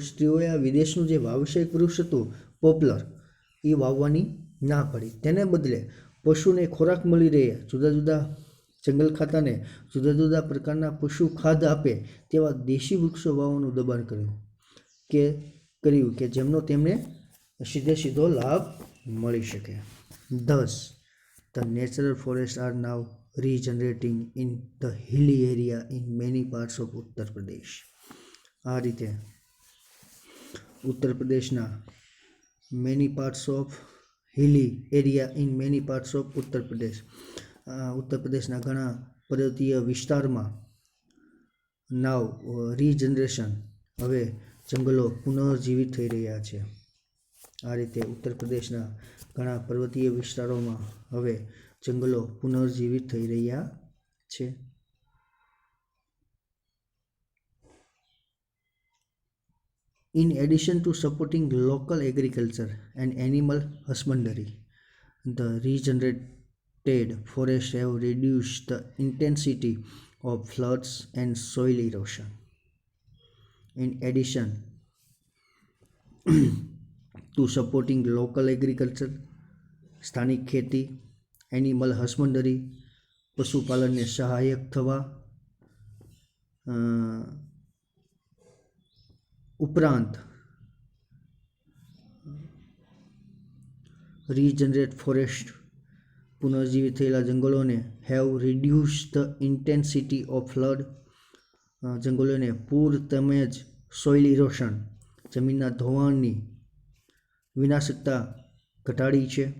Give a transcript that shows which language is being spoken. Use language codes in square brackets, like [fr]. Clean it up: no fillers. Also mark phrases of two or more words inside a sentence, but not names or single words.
[gu] સ્ત્રીઓએ આ વિદેશનું જે વ્યવસાયિક વૃક્ષ હતું પોપ્લર, એ વાવવાની ના પડી. તેને બદલે પશુને ખોરાક મળી રહે, જુદા જુદા જંગલ ખાતાને જુદા જુદા પ્રકારના પશુ ખાદ્ય આપે તેવા દેશી વૃક્ષો વાવવાનું દબાણ કર્યું કે જેમનો તેમને સીધો લાભ મળી શકે. [en] Thus, the natural forests are now regenerating in the hilly area in many parts of Uttar Pradesh. [gu] આ રીતે ઉત્તર પ્રદેશના [en] many parts of hilly area in many parts of [gu] ઉત્તર પ્રદેશના ઘણા પર્વતીય વિસ્તારમાં [en] now regeneration, [gu] હવે જંગલો પુનર્જીવિત થઈ રહ્યા છે. આ રીતે ઉત્તર પ્રદેશના ઘણા પર્વતીય વિસ્તારોમાં હવે જંગલો પુનર્જીવિત થઈ રહ્યા છે. [en] In addition to supporting local agriculture and animal husbandry, the regenerated forests have reduced the intensity of floods and soil erosion. In addition to supporting local agriculture, [gu] સ્થાનિક ખેતી, [en] animal husbandry, [gu] પશુપાલનને સહાયક થવા, ઉપરાંત [en] regenerate forest, [gu] પુનર્જીવિત થયેલા જંગલોને [en] have reduce the intensity of flood, [gu] જંગલોને પૂર તેમજ [en] soil erosion, [gu] જમીનના ધોવાણની વિનાશકતા ઘટાડી